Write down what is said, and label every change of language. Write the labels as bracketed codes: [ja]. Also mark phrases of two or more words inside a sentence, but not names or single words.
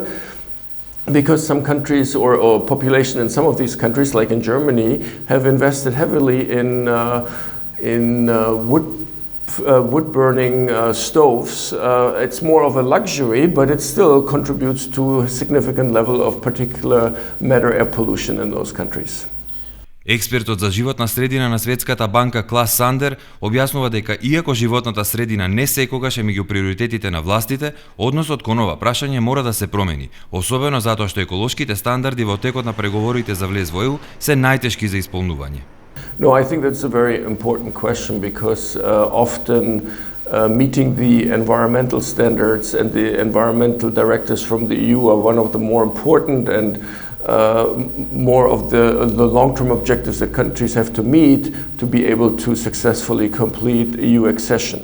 [en] Because some countries or population in some of these countries, like in Germany, have invested heavily in wood burning stoves. It's more of a luxury, but it still contributes to a significant level of particular matter air pollution in those countries. [mk] Експертот за животна средина на Светската банка Клас Сандер објаснува дека иако животната средина не секогаш е меѓу приоритетите на властите, односот кон ова прашање мора да се промени, особено затоа што еколошките стандарди во текот на преговорите за влез во ЕУ се најтешки за исполнување. [en] No, I think that's a very important question because often meeting the environmental standards and the environmental directives from the EU are one of the more important and more of the long-term objectives that countries have to meet to be able to successfully complete EU accession.